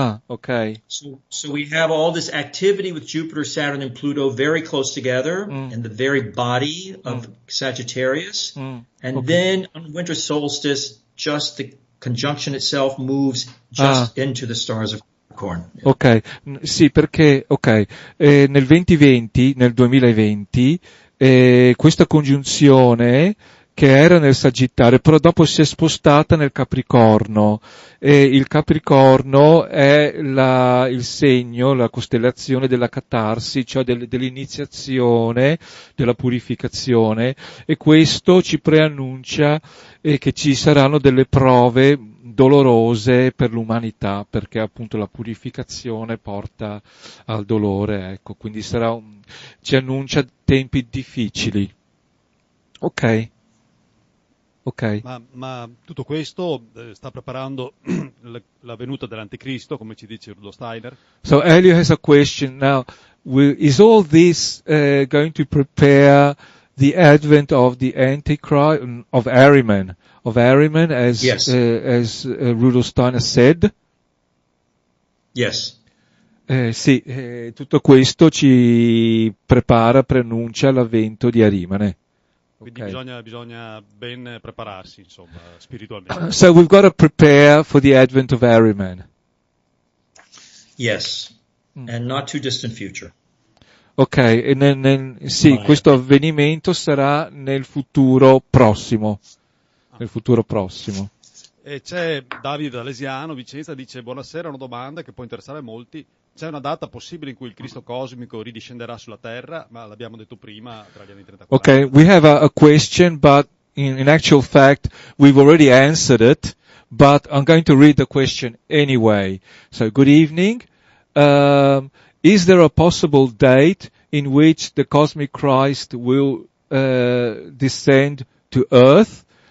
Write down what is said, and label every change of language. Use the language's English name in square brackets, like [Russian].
[English] Okay. So we have all this activity with Jupiter, Saturn, and Pluto very close together in the very body of Sagittarius. And then on winter solstice, just the conjunction itself moves just into the stars of Capricorn. [Italian] Ok, sì, perché, nel 2020, questa congiunzione che era nel Sagittario, però dopo si è spostata nel Capricorno, e il Capricorno è il segno, la costellazione della catarsi, cioè dell'iniziazione, della purificazione, e questo ci preannuncia che ci saranno delle prove dolorose per l'umanità, perché appunto la purificazione porta al dolore, ecco, quindi ci annuncia tempi difficili. Ok. Ma tutto questo sta preparando la venuta dell'Anticristo, come ci dice Rudolf Steiner. [English] So Elio has a question now. Is all this going to prepare the advent of the Antichrist, of Ahriman, as yes. As Rudolf Steiner said? Yes. [Italian] Sì, tutto questo ci preannuncia l'avvento di Arimane. Quindi [English] Okay. [Italian] bisogna ben prepararsi, insomma, spiritualmente. [English] So we've got to prepare for the advent of Ahriman. Yes. And not too distant future. [Italian] Ok, e sì, questo avvenimento sarà nel futuro prossimo. Nel futuro prossimo. E c'è Davide D'Alesiano, Vicenza, dice: buonasera, una domanda che può interessare molti. C'è una data possibile in cui il Cristo cosmico ridiscenderà sulla Terra? Ma l'abbiamo detto prima, tra gli anni 30 e 40. [English] Okay, we have a question, but in actual fact, we've already answered it, but I'm going to read the question anyway. So, good evening. Is there a possible date in which the cosmic Christ will descend to Earth?